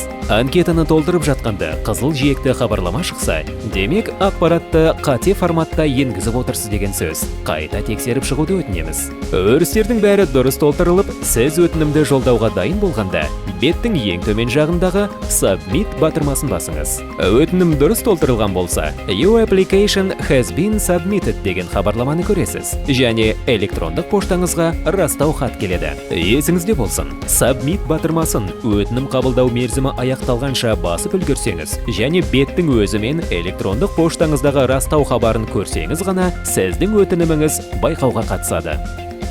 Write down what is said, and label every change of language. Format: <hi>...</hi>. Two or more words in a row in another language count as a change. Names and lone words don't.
<kk>Анкетаны толтырып жатқанда қызыл жиекті хабарлама шықса, демек ақпаратты қате форматта енгізіп отырсыз деген сөз. Қайта тексеріп шығуды өтінеміз. Өрістердің бәрі дұрыс толтырылып, сіз өтінімді жолдауға дайын болғанда, беттің ең төмен жағындағы Submit батырмасын басыңыз. Өтінім дұрыс толтырылған болса,</kk> <en>Your application has been submitted</en> <kk>деген хабарламаны көресіз. Және электрондық поштаңызға растау хат келеді. Есіңізде болсын, Submit батырмасын өтінім қабылдау мерзімі аяқталғанша басып үлгерсеңіз, және беттің өзімен электрондық поштаңыздағы растау хабарын көрсеңіз ғана, сіздің өтініміңіз байқауға қатысады.</kk>